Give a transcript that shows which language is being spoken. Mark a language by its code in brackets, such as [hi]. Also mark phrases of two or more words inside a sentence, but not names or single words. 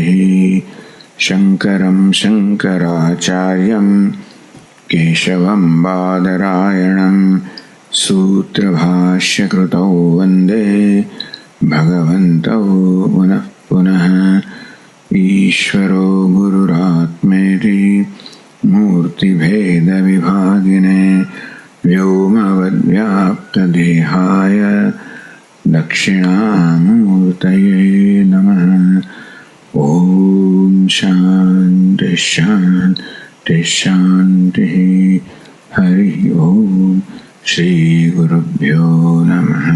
[sa] શંકરમ શંકરાચાર્યમ કેશવમ બાદરાયણમ સૂત્રભાષ્યકૃતૌ વંદે ભગવन्तौ પુનઃ પુનઃ. ઈશ્વરો ગુરુરાત્મેતિ મૂર્તિભેદવિભાગિને व्योमवद्व्याप्तदेहाय दक्षिणामूर्तये नमः। ओम शांति शांति शांति। हरि ओम। श्री गुरुभ्यो नमः।